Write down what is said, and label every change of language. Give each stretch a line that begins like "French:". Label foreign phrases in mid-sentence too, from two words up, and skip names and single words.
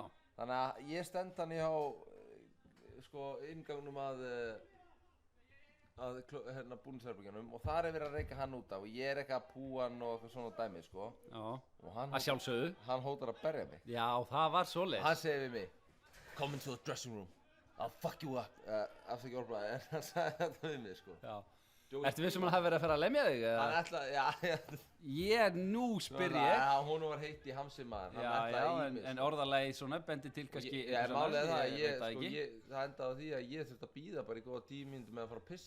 Icelandic: Þannig að ég stend hann hjá sko inngangnum að búningsherbergjunum og þar verið að reyka hann út af og ég eitthvað að púa hann og eitthvað svona dæmi sko. Já. Og hann að sjálfsögðu. Hann hótar að berja mig. Já, það var svoleiðis. Hann segir við mig,
English: come into the dressing room, I'll fuck you up.
Icelandic: Aftur orðbræði, en hann sagði þetta við mig sko. Já. Ertu vissum hann hafi verið að fara að lemja þig? Hann ætlaði, já. Nú spyr ég. Já, hún var heitt í hamsi maður. En orðalagi svona bendi til kannski. Já, málið það endaði á því að ég þurfti að bíða bara í góða 10 mínútur með að fara að pissa.